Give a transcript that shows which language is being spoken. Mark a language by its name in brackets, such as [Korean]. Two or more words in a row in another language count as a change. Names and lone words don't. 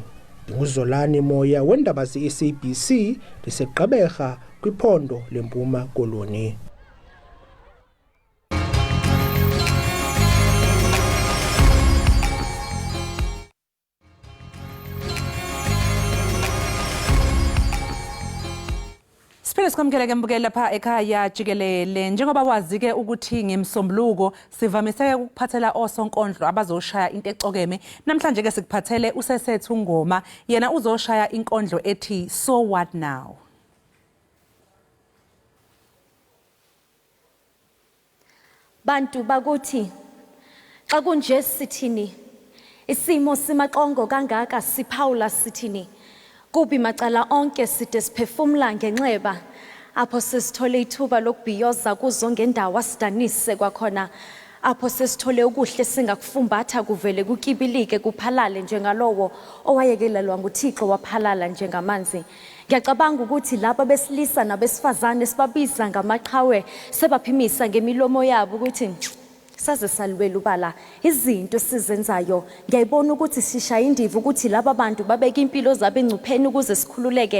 [Xhosa] Nguzolani Moya wendaba ze-SABC ndiseGqeberha kwiphondo leMpuma Koloni. [Zulu] Siphinde sikwamukele ke mbukeli lapha ekhaya Jikelele. Njengoba wazi ke ukuthi ngemsombuluko sivamise ukuphathela osonkondlo abazoshaya into ecokeme. Namhlanje ke sikuphathele uSesethu Ngoma, yena uzoshaya inkondlo ethi So What Now. [Xhosa] Bantu bakuthi xa kunje sithini, isimo simaqongo kangaka siphawula sithini. Kubi macala onke side siphefumla ngenxeba apho sesithole ithuba lokubhiyoza kuzo ngendawo asidanise kwakhona apho sesithole ukuhle singakufumbatha kuvele kukibilike kuphalale njengalowo owayekelelwa nguThixo waphalala njengamanzi. [Zulu] Ngiyacabanga ukuthi laba besilisa nabesifazane sibabiza ngamaqhawe sebaphimisa ngemilomo yabo ukuthi saze salwela ubala izinto sizenzayo. Ngiyayibona ukuthi sishaya indiva ukuthi laba bantu babeka impilo zabo engcupheni ukuze sikhululeke.